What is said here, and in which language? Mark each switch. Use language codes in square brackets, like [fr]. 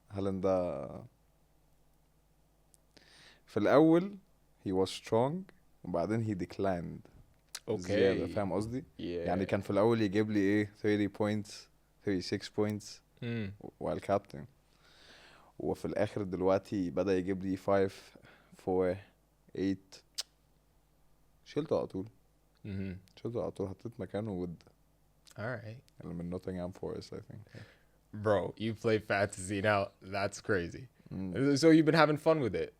[ar] هالاند ده في الاول [en] he was strong [ar] وبعدين [en] he declined. Okay. [ar] زيادة فاهم قصدي؟ يعني كان في الاول يجيب لي ايه [en] 30 points 36 points [ar] والكابتن وفي الاخر دلوقتي بدأ يجيب لي 5 4 8 شلته على طول. شلته على طول حطيت مكانه ود. [en] Alright. [ar] من نوتنغهام فورست [en] I think. Bro, you play fantasy now. That's crazy. So you've been having fun with it.